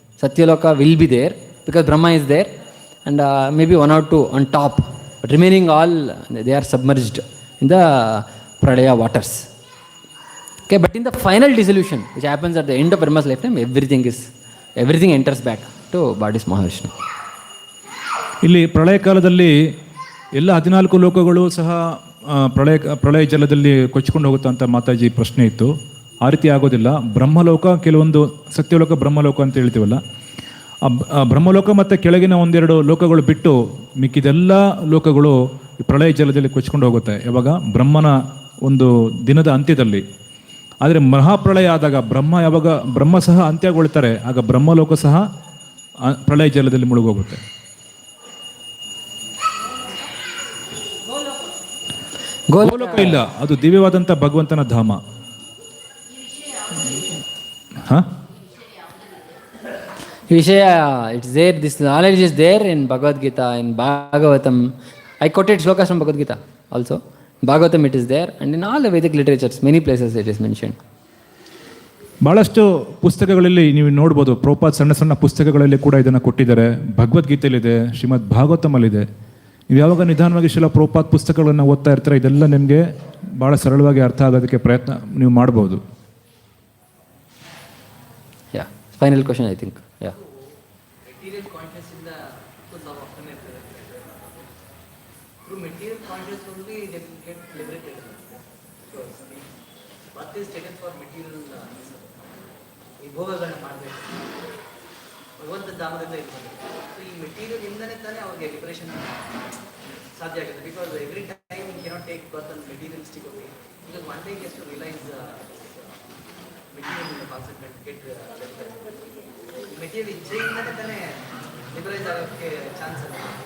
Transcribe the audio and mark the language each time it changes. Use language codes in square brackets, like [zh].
[en] Satyaloka will be there because Brahma is there, and maybe 1 or 2 on top. But remaining all, they are submerged in the Pralaya waters. Okay, but in the final dissolution, which happens at the end of Brahma's lifetime, everything enters back to Bodies Mahavishnu. [kn] ಇಲ್ಲಿ ಪ್ರಳಯ ಕಾಲದಲ್ಲಿ ಎಲ್ಲ 14 ಲೋಕಗಳು ಸಹ ಪ್ರಳಯ ಜಲದಲ್ಲಿ ಕೊಚ್ಚಿಕೊಂಡು ಹೋಗುತ್ತಾ ಅಂತ ಮಾತಾಜಿ ಪ್ರಶ್ನೆ ಇತ್ತು. ಆ ರೀತಿ ಆಗೋದಿಲ್ಲ. ಬ್ರಹ್ಮಲೋಕ, ಕೆಲವೊಂದು ಸತ್ಯಲೋಕ, ಬ್ರಹ್ಮಲೋಕ ಅಂತ ಹೇಳ್ತೀವಲ್ಲ, ಆ ಬ್ರಹ್ಮಲೋಕ ಮತ್ತು ಕೆಳಗಿನ 1-2 ಲೋಕಗಳು ಬಿಟ್ಟು ಮಿಕ್ಕಿದೆಲ್ಲ ಲೋಕಗಳು ಪ್ರಳಯ ಜಲದಲ್ಲಿ ಕೊಚ್ಚಿಕೊಂಡು ಹೋಗುತ್ತೆ. ಯಾವಾಗ? ಬ್ರಹ್ಮನ ಒಂದು ದಿನದ ಅಂತ್ಯದಲ್ಲಿ. ಆದರೆ ಮಹಾಪ್ರಳಯ ಆದಾಗ ಬ್ರಹ್ಮ ಸಹ ಅಂತ್ಯಗೊಳ್ತಾರೆ, ಆಗ ಬ್ರಹ್ಮಲೋಕ ಸಹ ಪ್ರಳಯ ಜಲದಲ್ಲಿ ಮುಳುಗೋಗುತ್ತೆ. ಗೋಲೋಕ ಇಲ್ಲ, ಅದು ದಿವ್ಯವಾದಂಥ ಭಗವಂತನ ಧಾಮ. [en] Vishaya, it's there, this knowledge is there in Bhagavad Gita, in Bhagavatam. I quoted shlokas from Bhagavad Gita also. Bhagavatam it is there, and in all the Vedic literatures, many places it is mentioned. [kn] ಭಾಳಷ್ಟು ಪುಸ್ತಕಗಳಲ್ಲಿ ನೀವು ನೋಡ್ಬೋದು, ಪ್ರಭುಪಾದ್ ಸಣ್ಣ ಸಣ್ಣ ಪುಸ್ತಕಗಳಲ್ಲಿ ಕೂಡ ಇದನ್ನು ಕೊಟ್ಟಿದ್ದಾರೆ. ಭಗವದ್ಗೀತೆಯಲ್ಲಿದೆ, ಶ್ರೀಮದ್ ಭಾಗವತಮಲ್ಲಿದೆ. ನೀವು ಯಾವಾಗ ನಿಧಾನವಾಗಿ ಪ್ರಭುಪಾದ್ ಪುಸ್ತಕಗಳನ್ನು ಓದ್ತಾ ಇರ್ತಾರೆ, ಇದೆಲ್ಲ ನಿಮಗೆ ಭಾಳ ಸರಳವಾಗಿ ಅರ್ಥ ಆಗೋದಕ್ಕೆ ಪ್ರಯತ್ನ ನೀವು ಮಾಡ್ಬೋದು. [en] Yeah, final question I think. Yeah. Material conscious in the through material conscious only they will get liberated. Because what is taken for material [kn] ಈ ಭೋಗಗಳನ್ನ ಮಾಡಬೇಕು, ಭಗವಂತ ಧಾಮದಿಂದ ಇರ್ಬೋದು. ಸೊ ಈ ಮೆಟೀರಿಯಲ್ ಇಂದನೇ ತಾನೇ ಅವ್ರಿಗೆ ಲಿಬರೇಷನ್ ಸಾಧ್ಯ ಆಗುತ್ತೆ. [en] Because every time you cannot take birth on materialistic okay. Because one day gets to realise material concept get material [kn] ಇಚ್ಛೆಯಿಂದನೇ ತಾನೇ ಲಿಬರೈಸ್ ಆಗೋಕ್ಕೆ ಚಾನ್ಸ್ ಇದೆ.